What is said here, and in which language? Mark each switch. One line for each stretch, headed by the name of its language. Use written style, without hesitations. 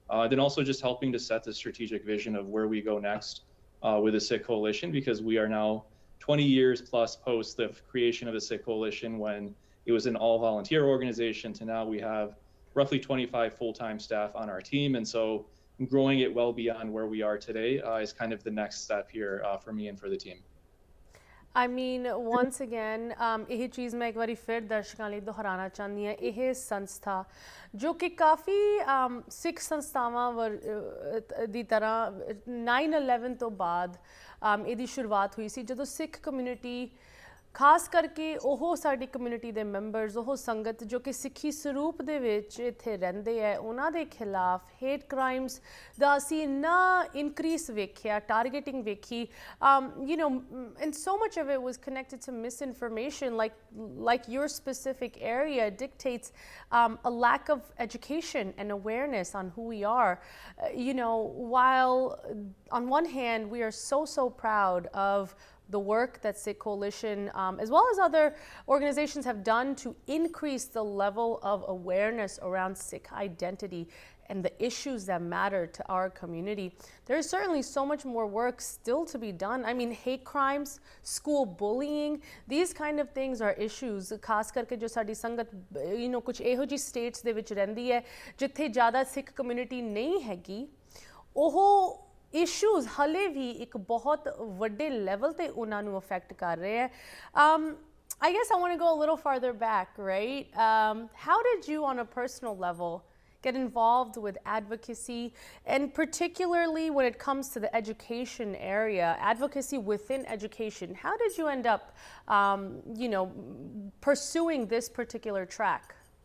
English: Then also just helping to set the strategic vision of where we go next with the Sikh Coalition, because we are now 20 years plus post the creation of the Sikh Coalition, when it was an all-volunteer organization, to now we have roughly 25 full-time staff on our team. And so growing it well beyond where we are today is kind of the next step here for me and for the team. I mean, once again,
Punjabi: ਇਹ ਚੀਜ਼ ਮੈਂ ਇੱਕ ਵਾਰੀ ਫਿਰ ਦਰਸ਼ਕਾਂ ਲਈ ਦੁਹਰਾਉਣਾ ਚਾਹੁੰਦੀ ਹਾਂ। ਇਹ ਸੰਸਥਾ ਜੋ ਕਿ ਕਾਫੀ ਸਿੱਖ ਸੰਸਥਾਵਾਂ ਦੀ ਤਰ੍ਹਾਂ 9/11 ਤੋਂ ਬਾਅਦ ਇਹਦੀ ਸ਼ੁਰੂਆਤ ਹੋਈ ਸੀ, ਜਦੋਂ ਸਿੱਖ ਕਮਿਊਨਿਟੀ ਖਾਸ ਕਰਕੇ ਉਹ ਸਾਡੀ ਕਮਿਊਨਿਟੀ ਦੇ ਮੈਂਬਰਸ, ਉਹ ਸੰਗਤ ਜੋ ਕਿ ਸਿੱਖੀ ਸਰੂਪ ਦੇ ਵਿੱਚ ਇੱਥੇ ਰਹਿੰਦੇ ਹੈ, ਉਹਨਾਂ ਦੇ ਖਿਲਾਫ ਹੇਟ ਕ੍ਰਾਈਮਸ ਦਾ ਅਸੀਂ ਇੰਨਾ ਇਨਕਰੀਸ ਵੇਖਿਆ, ਟਾਰਗੇਟਿੰਗ ਵੇਖੀ,
English: you know, and so much of it was connected to misinformation, like your specific area dictates a lack of education and awareness on who we are. You know, while on one hand we are so proud of the work that Sikh Coalition, as well as other organizations, have done to increase the level of awareness around Sikh identity and the issues that matter to our community, there is certainly so much more work still to be done. I mean, hate crimes, school bullying, these kind of things are issues.
Punjabi: ਖਾਸ ਕਰਕੇ ਜੋ ਸਾਡੀ ਸੰਗਤ,
English: you know,
Punjabi: ਕੁਝ ਇਹੋ ਜਿਹੀ status ਦੇ ਵਿੱਚ ਰਹਿੰਦੀ ਹੈ ਜਿੱਥੇ ਜ਼ਿਆਦਾ ਸਿੱਖ ਕਮਿਊਨਿਟੀ ਨਹੀਂ ਹੈਗੀ, ਉਹ issues ਹਲੇ ਵੀ ਇੱਕ ਬਹੁਤ ਵੱਡੇ ਲੈਵਲ ਤੇ ਉਹਨਾਂ ਨੂੰ ਅਫੈਕਟ ਕਰ ਰਹੇ ਹੈ.
English: I guess I want to go a little farther back, right? How did you, on a personal level, get involved with advocacy, and particularly when it comes to the education area, advocacy within education? How did you end up, you know, pursuing this particular track?